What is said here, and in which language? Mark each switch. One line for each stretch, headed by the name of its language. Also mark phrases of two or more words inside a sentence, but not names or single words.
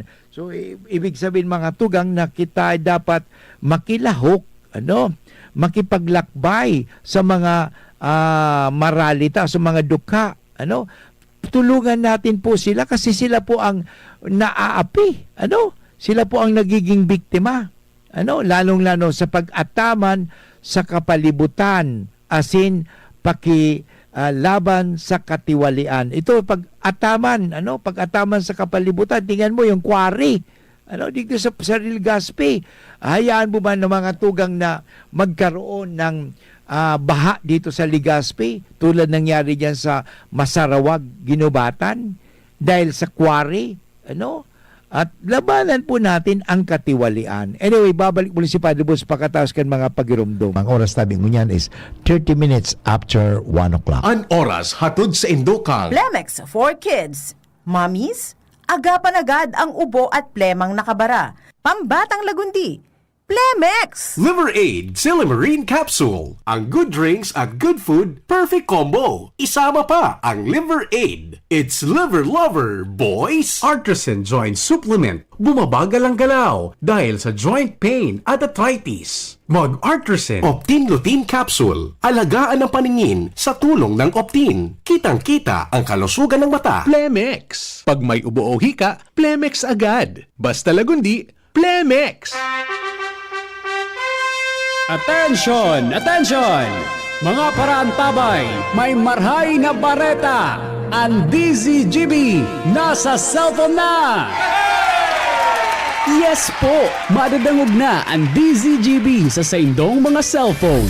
Filipino: So, ibig sabihin
Bikol: mga tugang na kita
Filipino: ay dapat makilahok, makipaglakbay sa mga maralita, sa mga dukha, tulungan natin po sila kasi sila po ang naaapi, sila po ang nagiging biktima,
Bikol: lalong-lalo sa pag-ataman sa kapalibutan, asin laban sa katiwalian. Ito pag-ataman, pag-ataman sa kapalibutan,
Filipino: tingnan mo yung quarry, dito sa Legazpi. Hayaan mo ba ng mga tugang na magkaroon ng baha dito sa Legazpi tulad nangyari diyan sa Masarawag, Ginubatan dahil sa quarry, at labanan po natin ang katiwalian. Anyway, babalik muli si Padre Bus pagkatapos
Bikol: kan mga pagirumdum. Ang oras tabi mo niyan
English: is 30 minutes after 1 o'clock.
Bikol: An oras hatod sa Indokang.
Filipino: Plemex for Kids. Mommies, agapan agad ang ubo at plemang nakabara. Pambatang lagundi. Plemex! Liver Aid Silimarine Capsule. Ang
English: good drinks at good food, perfect combo.
Filipino: Isama pa ang Liver Aid.
English: It's liver lover, boys!
Filipino: Artisan Joint Supplement. Bumabagal ang galaw dahil sa
English: joint pain
Filipino: at arthritis. Mag-Artisan Optin Lutein Capsule. Alagaan ang paningin sa tulong ng Optin. Kitang-kita ang kalusugan ng mata. Plemex. Pag may ubo o hika, Plemex agad. Basta lagundi, Plemex.
English: Attention! Attention!
Bikol: Mga parantabay, may marhay na bareta!
Filipino: Ang DZGB nasa cellphone na! Yes po!
Bikol: Madadangog na ang DZGB sa saindong mga cellphone.